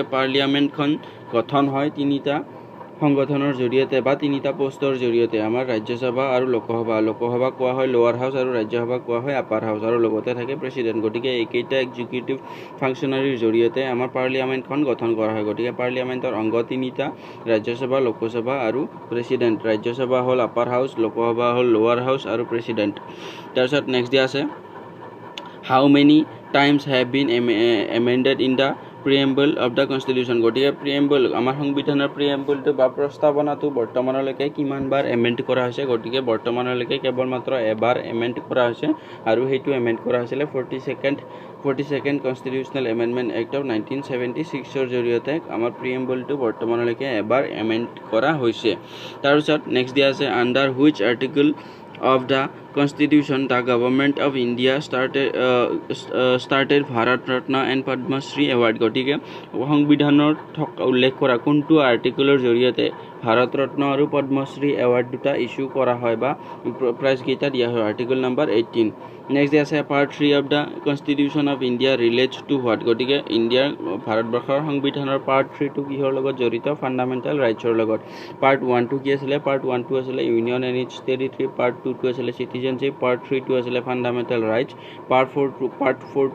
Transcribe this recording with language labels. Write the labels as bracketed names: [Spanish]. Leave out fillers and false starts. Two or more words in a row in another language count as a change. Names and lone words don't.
[Assamese] পাৰ্লিয়ামেণ্টখন গঠন হয় তিনিটা সংগঠনৰ জৰিয়তে বা তিনিটা পোষ্টৰ জৰিয়তে আমাৰ ৰাজ্যসভা আৰু লোকসভা কোৱা হয় [English] lower house [Assamese] আৰু ৰাজ্যসভা কোৱা হয় [English] upper house [Assamese] আৰু লগতে থাকে প্ৰেচিডেণ্ট গতিকে এইকেইটা [English] executive functionaryৰ [Assamese] জৰিয়তে আমাৰ পাৰ্লিয়ামেণ্টখন গঠন কৰা হয় গতিকে পাৰ্লিয়ামেণ্টৰ অংগ তিনিটা ৰাজ্যসভা লোকসভা আৰু প্ৰেচিডেণ্ট ৰাজ্যসভা হ'ল [English] upper house [Assamese] লোকসভা হ'ল [English] lower house [Assamese] আৰু প্ৰেচিডেণ্ট তাৰপিছত নেক্সট দিয়া আছে [English] how many times have been amended in the preamble of the constitution [Assamese] গতিকে preamble আমাৰ সংবিধানৰ preambleটো বা প্ৰস্তাৱনাটো বৰ্তমানলৈকে কিমানবাৰ এমেণ্ড কৰা হৈছে গতিকে বৰ্তমানলৈকে কেৱল মাত্ৰ এবাৰ এমেণ্ড কৰা হৈছে আৰু সেইটো এমেণ্ড কৰা হৈছিলে [English] 42nd constitutional amendment act of 1976ৰ [Assamese] জৰিয়তে আমাৰ preambleটো বৰ্তমানলৈকে এবাৰ এমেণ্ড কৰা হৈছে তাৰপিছত নেক্সট দিয়া আছে [English] under which article of the constitution the government of India started Bharat Ratna and Padma Shri award [Assamese] গতিকে সংবিধানৰ উল্লেখ কৰা কোনটো আৰ্টিকলৰ জৰিয়তে ভাৰত ৰত্ন আৰু পদ্মশ্ৰী এৱাৰ্ড দুটা ইস্যু কৰা হয় বা প্ৰাইজ কেইটা দিয়া হয় আৰ্টিকল নম্বৰ 18 নেক্সট আছে [English] part 3 of the constitution of India relates to what [Assamese] গতিকে ইণ্ডিয়াৰ ভাৰতবৰ্ষৰ সংবিধানৰ পাৰ্ট 3 টো কিহৰ লগত জড়িত [English] fundamental rightsৰ [Assamese] লগত পাৰ্ট 1 টো কি আছিলে পাৰ্ট 1 টো আছিলে [English] union and its territory [Assamese] পাৰ্ট 2 টো আছিলে চিটিজেনশ্বিপ পাৰ্ট 3 টো আছিলে [English] fundamental rights [Assamese] পাৰ্ট 4